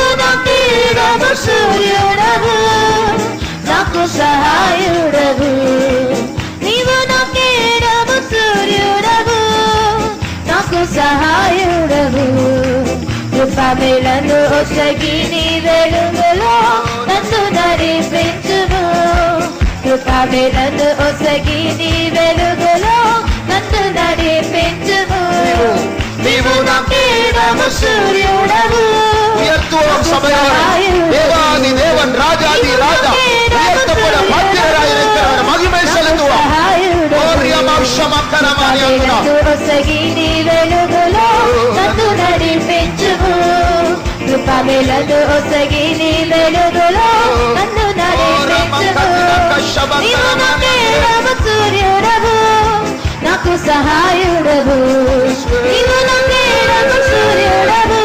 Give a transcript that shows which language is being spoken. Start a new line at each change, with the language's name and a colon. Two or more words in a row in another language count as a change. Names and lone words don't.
Telugu: నాకేడము సూర్యుడవు నాకు సహాయుడవు నీవు నాకేడము సూర్యుడవు నాకు సహాయుడవు కృపమేళను ఒసగి నీ వెలుగులో నన్ను నడిపించుము కృపమేళను ఒసగి నీ వెలుగులో నన్ను నడిపించుము నీవు నాకేడము సూర్యుడవు
Tamil: உயர்த்துவோம் சபையாரை தேவாதி தேவன் ராஜாதி ராஜா உயர்த்தப்பட பாத்திரராயிருக்கிறவர் மகிமை செலுத்துவோம்
Telugu: ఒసగి నీ వెలుగులో నన్ను నడిపించుము కృపమేళను ఒసగి నీ వెలుగులో నన్ను నడిపించుము నీవు నాకేడము సూర్యుడవు నాకు సహాయుడవు నీవు నాకేడము సూర్యుడవు